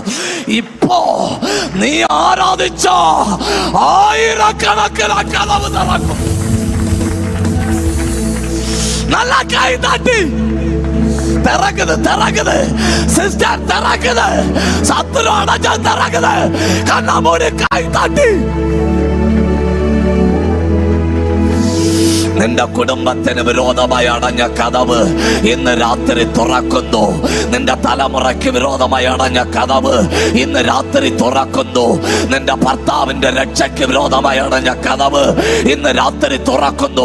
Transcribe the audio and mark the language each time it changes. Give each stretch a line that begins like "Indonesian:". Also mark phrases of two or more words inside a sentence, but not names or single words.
Tamil: இப்போ நீ ஆராதிச்சா 1000கணக்கில் கதவு திறக்கும். நல்லா கை தட்டி, திறக்குது சிஸ்டர், திறக்குது சத்துரு அடைஞ்ச, திறக்குது. கண்ணா மூடி கை தட்டி.
Malayalam: നിന്റെ കുടുംബത്തിന് വിരോധമായി അടഞ്ഞ കതവ് ഇന്ന് രാത്രി തുറക്കുന്നു. നിന്റെ തലമുറയ്ക്ക് വിരോധമായി അടഞ്ഞ കതവ് ഇന്ന് രാത്രി തുറക്കുന്നു. നിന്റെ ഭർത്താവിന്റെ രക്ഷയ്ക്ക് വിരോധമായി അടഞ്ഞ കതവ് ഇന്ന് രാത്രി തുറക്കുന്നു.